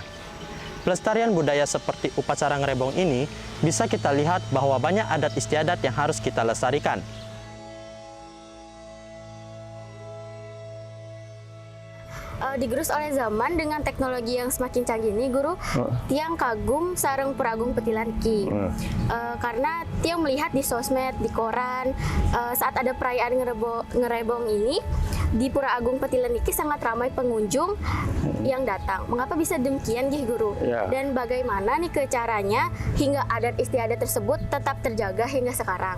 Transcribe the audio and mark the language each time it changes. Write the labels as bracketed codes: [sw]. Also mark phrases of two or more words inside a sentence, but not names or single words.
[id] Pelestarian budaya seperti upacara ngerebong ini bisa kita lihat bahwa banyak adat istiadat yang harus kita lestarikan. Digerus oleh zaman dengan teknologi yang semakin canggih ini, guru, [ban] tiang kagum sareng Pura Agung Petilan ki. [id] Karena tiang melihat di sosmed, di koran, saat ada perayaan ngerebong ini, di Pura Agung Petilan iki sangat ramai pengunjung yang datang. Mengapa bisa demikian, guru? Ya. Dan bagaimana nih caranya hingga adat istiadat tersebut tetap terjaga hingga sekarang?